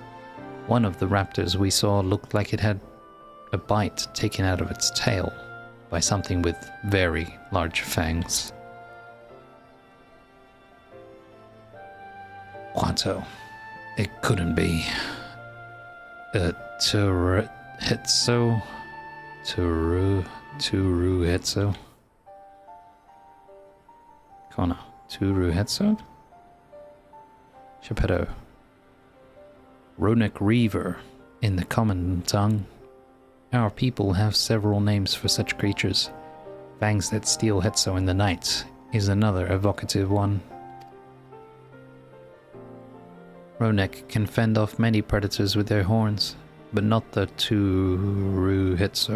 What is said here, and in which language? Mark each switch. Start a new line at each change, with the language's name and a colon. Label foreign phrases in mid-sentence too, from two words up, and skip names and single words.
English: One of the raptors we saw looked like it had a bite taken out of its tail by something with very large fangs. Quanto. It couldn't be. Turu Hetzo. Kona. Turu Hetzo? Geppetto. Ronek Reaver in the common tongue. Our people have several names for such creatures. Fangs that steal Hetzo in the night is another evocative one. Ronek can fend off many predators with their horns, but not the Turu Hetzo.